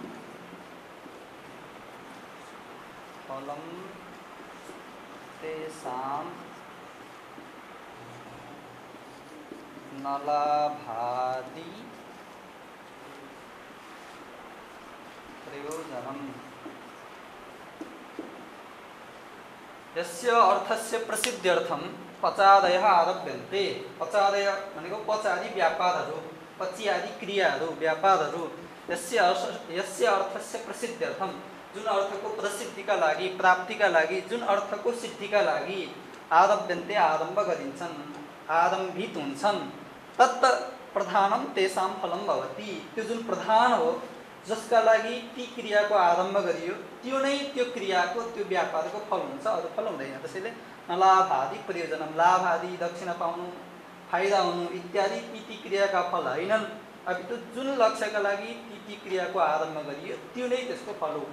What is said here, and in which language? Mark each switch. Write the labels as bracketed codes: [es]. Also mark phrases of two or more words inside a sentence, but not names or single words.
[sa] फलं तेषां नलाभादि प्रयोजनम्। यस्य अर्थस्य प्रसिद्ध्यर्थम पचादयः आरभ्यन्ते। [ne] पचादय भनेको पच आदि व्यापारहरू, पची आदि क्रियाहरू, व्यापारहरू। [sa] यस्य अर्थस्य प्रसिद्ध्यर्थम, [ne] जुन अर्थको प्रसिद्धिका लागि, प्राप्तिका लागि, जुन अर्थको सिद्धिका लागि आरभ्यन्ते आरम्भ गरिन्छन्, आरम्भित हुन्छन्। [sa] तत् प्रधानम तेषां फलम भवति। [ne] त्यो जुन प्रधान हो जसका लागि ती क्रियाको आरम्भ गरियो त्यो नै त्यो क्रियाको त्यो व्यापारको फल हुन्छ, अरू फल हुँदैन। त्यसैले [sa] नलाभादि प्रयोजनम, [ne] लाभ आदि दक्षिणा पाउनु, फाइदा हुनु इत्यादि ती क्रियाका फल होइनन्, अपितु जुन लक्ष्यका लागि ती क्रियाको आरम्भ गरियो त्यो नै त्यसको फल हो।